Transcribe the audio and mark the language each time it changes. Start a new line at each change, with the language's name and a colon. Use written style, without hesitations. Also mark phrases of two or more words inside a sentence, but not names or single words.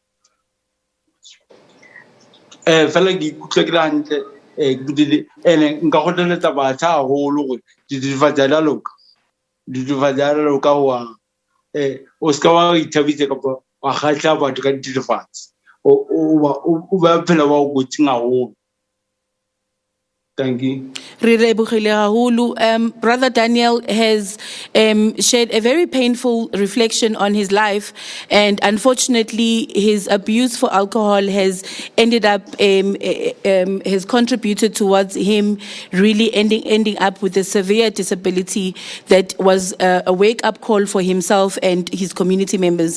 Tswana: fela ke ikutlwa ke hantle ke ene nka go tletsa batjha haholo gore ditefati la loka wa o ska wa ithabitse ka wa khatla batho ka ditefati o ba phela ba go tsinga haholo.
English: Thank you. Brother Daniel has shared a very painful reflection on his life, and unfortunately his abuse for alcohol has ended up, has contributed towards him really ending up with a severe disability that was a wake-up call for himself and his community members.